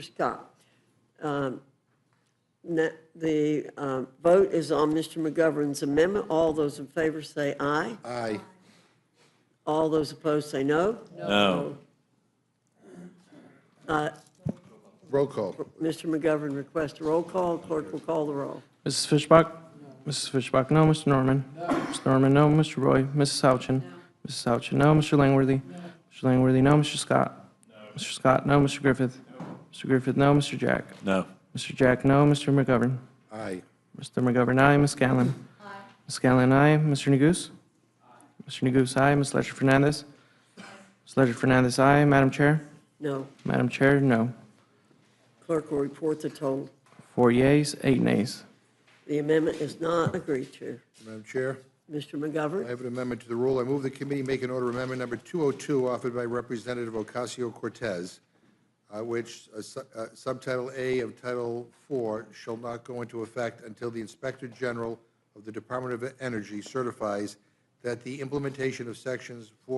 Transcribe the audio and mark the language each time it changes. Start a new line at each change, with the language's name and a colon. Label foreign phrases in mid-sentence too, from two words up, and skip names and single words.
English: Scott. The vote is on Mr. McGovern's amendment. All those in favor say aye. Aye. All those opposed say no. No. Roll call. Mr. McGovern requests a roll call. Clerk will call the roll. Mrs. Fishbach? Mrs. Fishbach, no. Mr. Norman? Mr. Norman, no. Mr. Roy? Mrs. Houchin? Mrs. Houchin, no. Mr. Langworthy? Mr. Langworthy, no. Mr. Scott? Mr. Scott, no. Mr. Griffith? Mr. Griffith, no. Mr. Jack? No. Mr. Jack, no. Mr. McGovern? Aye. Mr. McGovern, aye. Ms. Scanlon? Aye. Ms. Scanlon, aye. Mr. Neguse? Mr. Neguse, aye. Ms. Ledger Fernandez? Ms. Ledger Fernandez, aye. Madam Chair? No. Madam Chair, no. Clerk will report the total. 4 yeas, 8 nays. The amendment is not agreed to. Madam Chair, Mr. McGovern? I have an amendment to the rule. I move the committee make an order amendment number 202 offered by Representative Ocasio-Cortez which Subtitle A of Title IV shall not go into effect until the Inspector General of the Department of Energy certifies that the implementation of Sections